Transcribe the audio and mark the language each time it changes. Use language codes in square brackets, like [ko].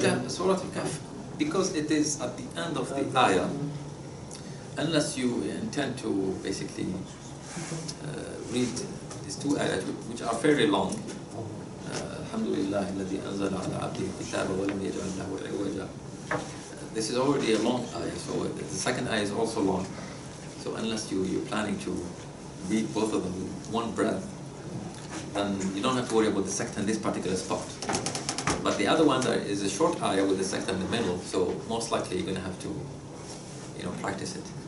[en] Surah Al-Kahf, because it is at the end of the ayah, unless you intend to basically read these two ayahs, which are fairly long. [ar] Alhamdulillah, الذي أنزل على عبده الكتاب ولم يجعل له عوجا. [en] This is already a long ayah, so the second ayah is also long. So unless you're planning to read both of them with one breath, then you don't have to worry about the Saktah in this particular spot. But the other one there is a short ayah with the Saktah in the middle, so most likely you're going to have to, practice it.